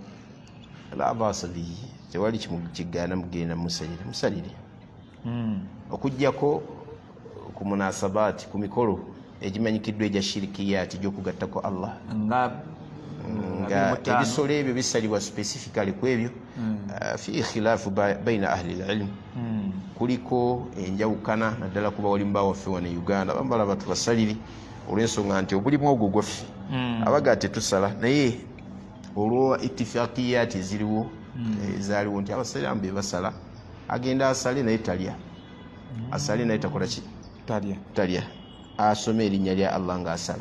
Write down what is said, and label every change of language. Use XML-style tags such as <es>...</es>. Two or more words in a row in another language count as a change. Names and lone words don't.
<lg>la basabi tewali kigaana mugenda musalire okujjako ku munasabaati ku mikolo egimanyikiddwa egya shirikiyati gy'okugattako Allah nga ebisolo ebyo bisalibwa specifically ku ebyo</lg> <ar>فيه خلاف بين أهل العلم</ar> <lg>kuliko enjawukana naddala kuba walimu bawaffe wano Uganda bambala batubasaliri olw'ensonga nti obulimu ogwo gwaffe abaga tetusala naye olwo ittifaqiyati ziriwo ezaaliwo nti abasiraamu be basala agenda asale naye talya asale naye takola ki talya asome erinnya lya Allah ng'asala.</lg>